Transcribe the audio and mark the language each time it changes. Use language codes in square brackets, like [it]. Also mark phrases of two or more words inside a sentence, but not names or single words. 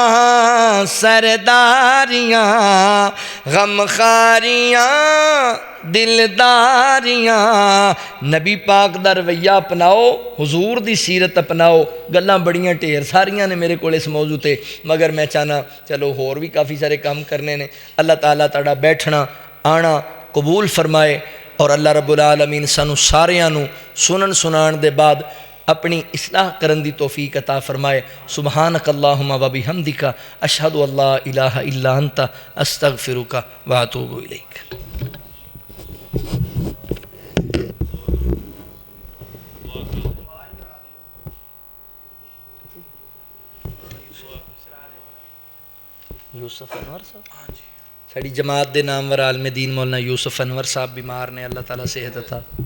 [pa] سرداریاں غمخواریاں دلداریاں. نبی پاک دا رویہ اپناؤ، حضور دی سیرت اپناؤ. گلاں بڑیاں ڈھیر ساریاں نے میرے کو اس موضوع تے، مگر میں چاہنا چلو ہور بھی کافی سارے کام کرنے نے. اللہ تعالیٰ تہاڈا بیٹھنا آنا قبول فرمائے اور [ar] الله رب العالمين [pa] سانوں ساریاں نوں سنن سناݨ دے بعد اپنی اصلاح کرن دی توفیق عطا فرمائے. [ar] سبحانك اللهم وبحمدك أشهد أن لا إله إلا أنت أستغفرك وأتوب إليك. [pa] یوسف انور صاحب، ہاں جی، ساڈی جماعت کے نامور عالم دین مولانا یوسف انور صاحب بیمار نے، اللہ تعالیٰ صحت عطا.